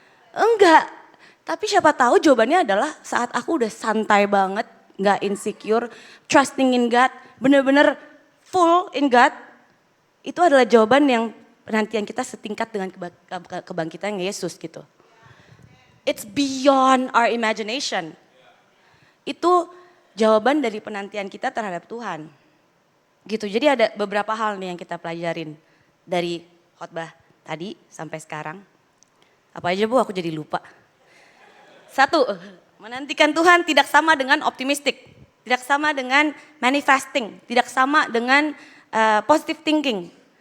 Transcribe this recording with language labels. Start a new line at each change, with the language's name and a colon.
Indonesian: Enggak, tapi siapa tahu jawabannya adalah saat aku udah santai banget, gak insecure,
English: trusting in God,
Indonesian: bener-bener
English: full in God.
Indonesian: Itu adalah jawaban yang penantian kita setingkat dengan kebangkitan Yesus gitu.
English: It's beyond our imagination.
Indonesian: Itu jawaban dari penantian kita terhadap Tuhan. Gitu. Jadi ada beberapa hal nih yang kita pelajarin dari khotbah tadi sampai sekarang. Apa aja Bu, aku jadi lupa. Satu, menantikan Tuhan tidak sama dengan optimistik, tidak sama dengan manifesting, tidak sama dengan positive thinking.